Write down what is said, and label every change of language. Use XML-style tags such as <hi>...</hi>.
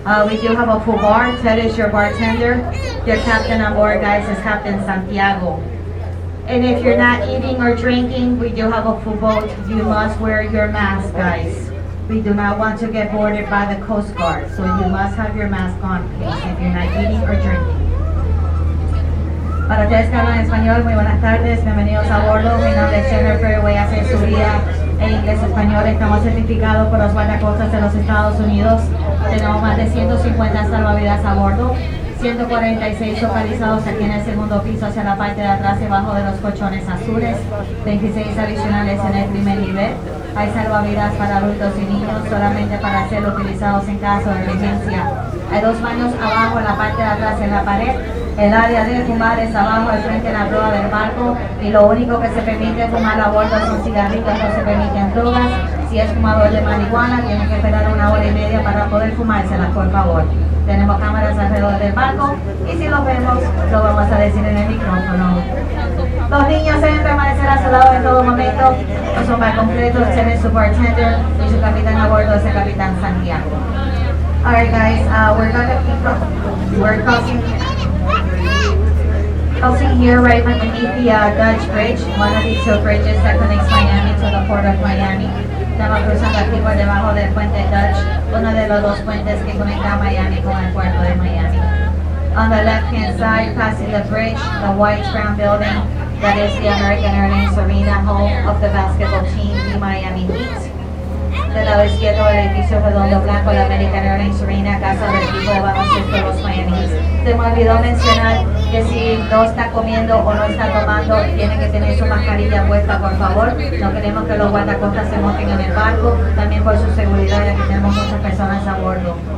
<en>We do have a full bar. Ted is your bartender. Your captain on board, guys, is Captain Santiago. And if you're not eating or drinking, we do have a full boat. You must wear your mask, guys. We do not want to get boarded by the Coast Guard, so you must have your mask on, please, if you're not eating or drinking.</en> <es>Para ustedes que hablan español, muy buenas tardes, bienvenidos a bordo. Mi nombre es Jennifer, voy a hacer su guía en inglés y español. Estamos certificados por los guardacostas de los Estados Unidos. Tenemos más de 150 salvavidas a bordo. 146 localizados aquí en el segundo piso hacia la parte de atrás y abajo de los colchones azules, 26 adicionales en el primer nivel. Hay salvavidas para adultos y niños solamente para ser utilizados en caso de emergencia. Hay 2 baños abajo en la parte de atrás en la pared. El área de fumar es abajo al frente en la proa del barco y lo único que se permite fumar a bordo son cigarrillos, no se permiten drogas. Si es fumador de marihuana, tiene que esperar 1 hora y media para poder fumárselas, por favor. Tenemos cámaras alrededor del barco y si los vemos, lo vamos a decir en el micrófono. Los niños deben permanecer a su lado en todo momento. No son bar completos, tienen su bartender y su capitán a bordo es el capitán Santiago.</es> <en>Alright guys, we're crossing here right underneath the Dutch Bridge, one of the 2 bridges that connects Miami to the port of Miami.</en> <es>Estamos cruzando aquí por debajo del puente Dutch, uno de los 2 puentes que conecta Miami con el puerto de Miami.</es> <en>On the left-hand side, passing the bridge, the white brown building, that is the American Airlines Arena, home of the basketball team, the Miami Heat.</en> <es>Del lado izquierdo, el edificio redondo blanco, la American Airlines Arena, casa del equipo de baloncesto de los Miami Heat. Se me olvidó mencionar que si no está comiendo o no está tomando, tienen que tener su mascarilla puesta, por favor. No queremos que los guardacostas se monten en el barco, también por su seguridad, ya que tenemos muchas personas a bordo.</es>